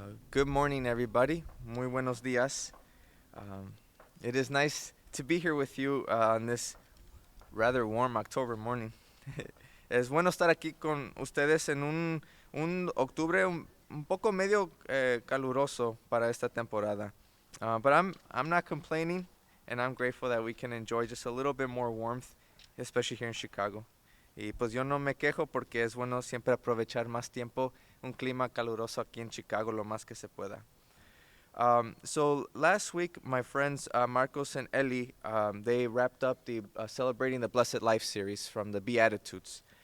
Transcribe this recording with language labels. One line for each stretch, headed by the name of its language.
English: Good morning, everybody.
Spanish: Muy buenos días.
English: It is nice to be here with you on this rather warm October morning.
Spanish: Es bueno estar aquí con ustedes en un octubre un poco medio caluroso para esta temporada.
English: But I'm not complaining, and I'm grateful that we can enjoy just a little bit more warmth, especially here in Chicago.
Spanish: Y pues yo no me quejo porque es bueno siempre aprovechar más tiempo un clima caluroso aquí en Chicago lo más que se pueda.
English: So last week, my friends Marcos and Eli, they wrapped up the Celebrating the Blessed Life series from the Beatitudes.